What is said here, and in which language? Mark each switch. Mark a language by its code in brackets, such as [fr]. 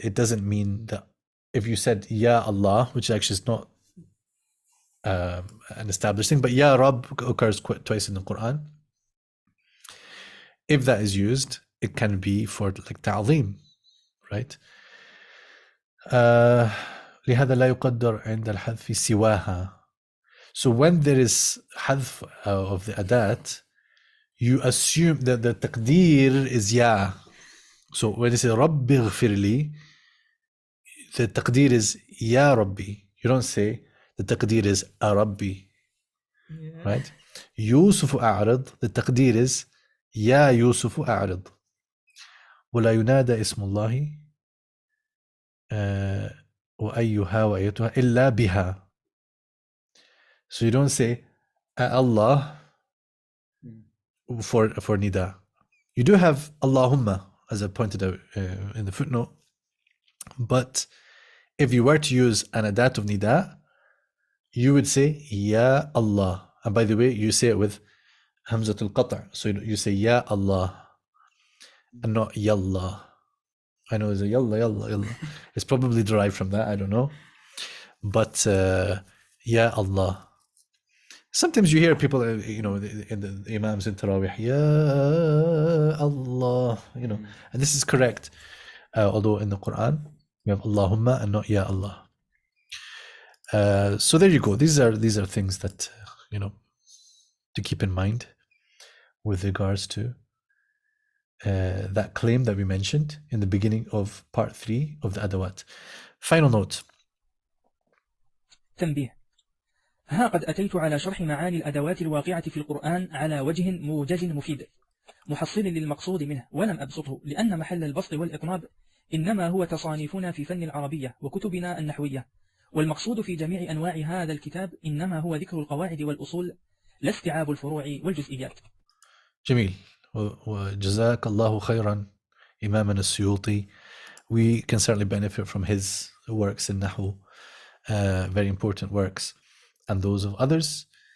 [en] It doesn't mean that if you said Ya Allah, which actually is not an established thing, but Ya Rabb occurs twice in the Qur'an. If that is used, it can be for like ta'zim, right? [ar] لهذا لا يقدر عند الحذف سواها. [en] So when there is حذف of the adat, you assume that the taqdeer is ya. So when you say Rabbi ghfirli, the taqdeer is ya Rabbi. You don't say the taqdeer is a Rabbi, right? Yusuf a'rid, the taqdeer is ya Yusuf a'rid. [ar] ولا ينادى اسم الله وأيها وأيتها إلا بها. [en] So you don't say Allah for nida. You do have Allahumma, as I pointed out in the footnote, but if you were to use an adat of nida, you would say Ya Allah. And by the way, you say it with Hamzatul Qata'. So you say Ya Allah and not Yallah. I know it's a Yalla, Yalla, Yalla. It's probably derived from that, I don't know. But Ya Allah. Sometimes you hear people, in the Imams in Tarawih, Ya Allah, and this is correct. Although in the Quran, we have Allahumma and not Ya Allah. So there you go. These are things that, to keep in mind with regards to that claim that we mentioned in the beginning of part 3 of the Adawat. Final note. [ar] تنبيه. ها قد أتيت على شرح معاني الأدوات الواقعة في القرآن على وجه موجز مفيد محصل للمقصود منه، ولم أبسطه لأن محل البسط والإطناب إنما هو تصانيفنا في فن العربية وكتبنا النحوية، والمقصود في جميع أنواع هذا الكتاب إنما هو ذكر القواعد والأصول لا استيعاب الفروع والجزئيات. جميل. وجزاك الله خيرا إمامنا السيوطي. [en] We can certainly benefit from his works in Nahu, very important works, and those of others.